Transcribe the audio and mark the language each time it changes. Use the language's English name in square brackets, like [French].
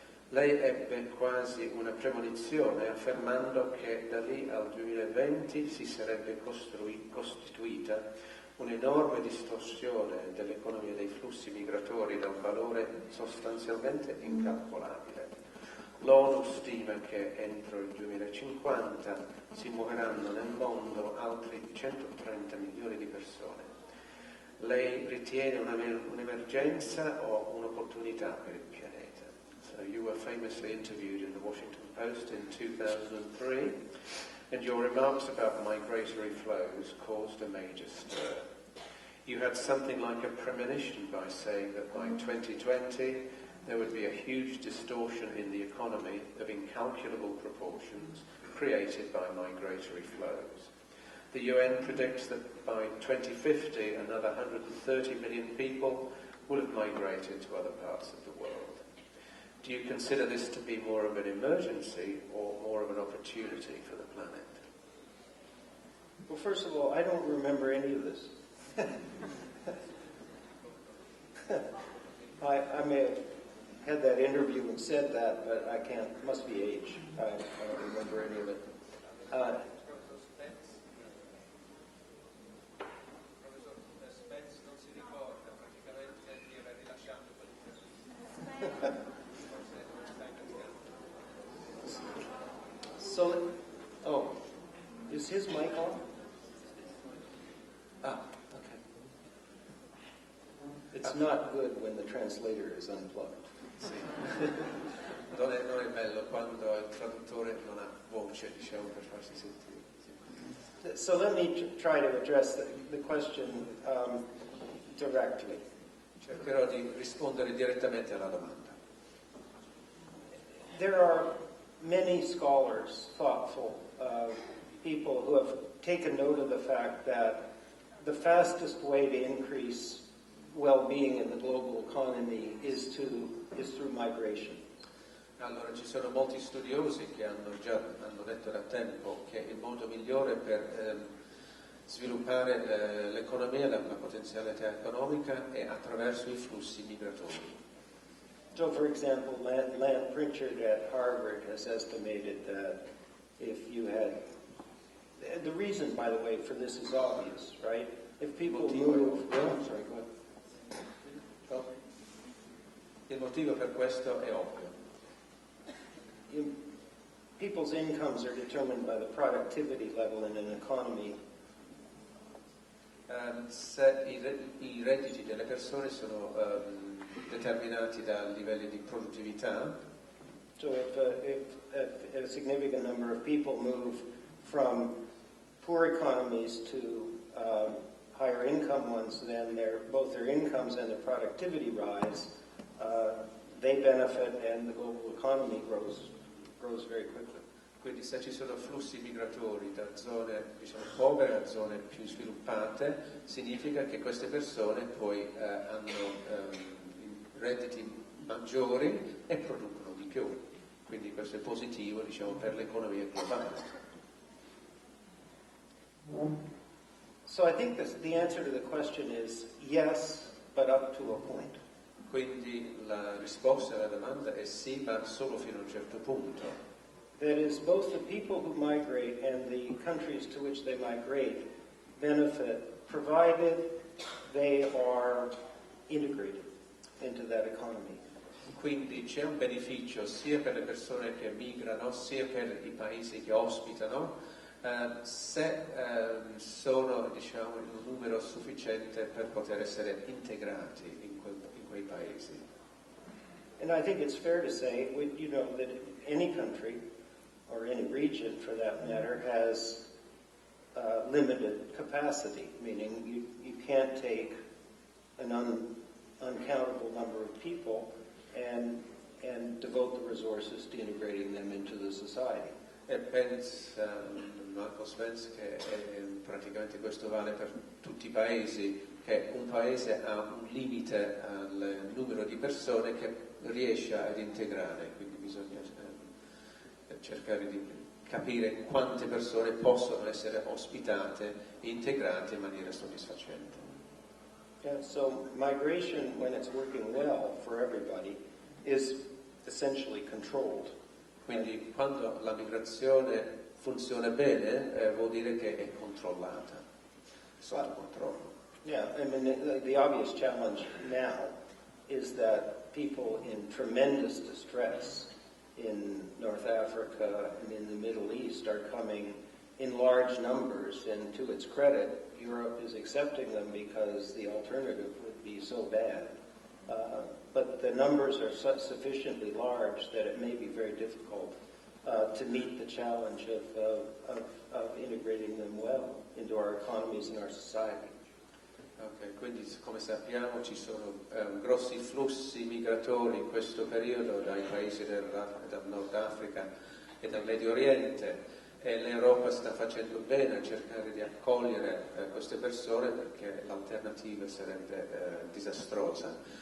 [Italian] Lei ebbe quasi una premonizione affermando che da lì al 2020 si sarebbe costituita un'enorme distorsione dell'economia dei flussi migratori da un valore sostanzialmente incalcolabile. L'ONU stima che entro il 2050 si muoveranno nel mondo altri 130 milioni di persone. Lei ritiene un'emergenza o un'opportunità per il pianeta? [English] So you were famously interviewed in the Washington Post in 2003, and your remarks about migratory flows caused a major stir. You had something like a premonition by saying that by 2020 there would be a huge distortion in the economy of incalculable proportions created by migratory flows. The UN predicts that by 2050 another 130 million people will have migrated to other parts of the world. Do you consider this to be more of an emergency or more of an opportunity for the planet? Well, first of all, I don't remember any of this. I may have had that interview and said that, but I can't, must be age. I don't remember any of it. [Italian] Professor Spence non si ricorda praticamente di aver rilasciato quell'intervista. [English] So, oh, is his mic on? Ah, okay. It's not good when the translator is unplugged. [Italian] Sì. Non è bello quando il traduttore non ha voce, diciamo, per farsi sentire. Sì. [English] So let me try to address the question directly. [Italian] Cercherò di rispondere direttamente alla domanda. [English] There are many scholars, thoughtful people who have taken note of the fact that the fastest way to increase well-being in the global economy is through migration. [Italian] Allora, ci sono molti studiosi che hanno detto da tempo che il modo migliore per sviluppare l'economia, la potenzialità economica, è attraverso i flussi migratori. [English] So, for example, Land Pritchard at Harvard has estimated that if you had, the reason, by the way, for this is obvious, right? If people move, sorry, go ahead. [Italian] Il motivo per questo è ovvio. [English] People's incomes are determined by the productivity level in an economy. [Italian] Se i redditi delle persone sono determinati dai livelli di produttività, [English] so if a significant number of people move from poor economies to higher income ones, then both their incomes and their productivity rise. They benefit and the global economy grows very quickly. [Italian] Quindi se ci sono flussi migratori da zone, diciamo, povere a zone più sviluppate, significa che queste persone poi hanno redditi maggiori e producono di più. Quindi questo è positivo, diciamo, per l'economia globale. [English] So I think the answer to the question is yes, but up to a point. [Italian] Quindi la risposta alla domanda è sì, ma solo fino a un certo punto. [English] That is, both the people who migrate and the countries to which they migrate benefit, provided they are integrated into that economy. [Italian] Quindi c'è un beneficio sia per le persone che migrano, sia per i paesi che ospitano, se sono, diciamo, in un numero sufficiente per poter essere integrati in quei paesi. [English] And I think it's fair to say, you know, that any country, or any region for that matter, has limited capacity, meaning you can't take an uncountable number of people and devote the resources to integrating them into the society. [Italian] E pensa Michael Spence che praticamente questo vale per tutti i paesi, che un paese ha un limite al numero di persone che riesce ad integrare, quindi bisogna cercare di capire quante persone possono essere ospitate e integrate in maniera soddisfacente. [English] Yeah, so migration, when it's working well for everybody, is essentially controlled. [Italian] Quindi quando la migrazione funziona bene vuol dire che è controllata, sotto controllo. [English] Yeah, I mean, the obvious challenge now is that people in tremendous distress in North Africa and in the Middle East are coming in large numbers, and to its credit, Europe is accepting them because the alternative would be so bad. But the numbers are sufficiently large that it may be very difficult to meet the challenge of integrating them well into our economies and our society. [Italian] Ok, quindi come sappiamo ci sono grossi flussi migratori in questo periodo dai paesi del Nord Africa e dal Medio Oriente, e l'Europa sta facendo bene a cercare di accogliere queste persone perché l'alternativa sarebbe disastrosa.